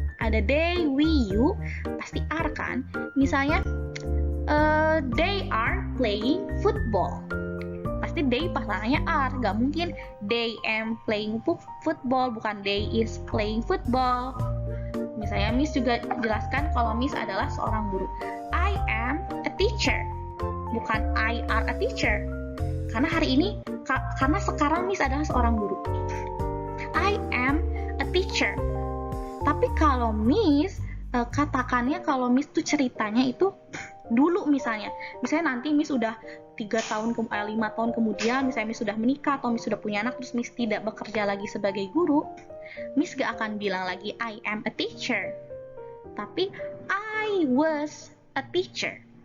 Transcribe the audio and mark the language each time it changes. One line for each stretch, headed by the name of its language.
Indonesian: Ada
English: they, we, you,
Indonesian: pasti
English: are
Indonesian: kan. Misalnya
English: they are playing football.
Indonesian: Pasti
English: they
Indonesian: pasangannya
English: are,
Indonesian: gak mungkin
English: they am playing football,
Indonesian: bukan
English: they is playing football.
Indonesian: Misalnya Miss juga jelaskan kalau Miss adalah seorang guru.
English: I am a teacher,
Indonesian: bukan
English: I are a teacher.
Indonesian: Karena hari ini, karena sekarang Miss adalah seorang guru.
English: I am a teacher.
Indonesian: Tapi kalau Miss, katakannya kalau Miss tuh ceritanya itu dulu misalnya nanti Miss udah 5 tahun kemudian, misalnya Miss sudah menikah atau Miss sudah punya anak, terus Miss tidak bekerja lagi sebagai guru, Miss gak akan bilang lagi
English: I am a teacher,
Indonesian: tapi
English: I was a teacher.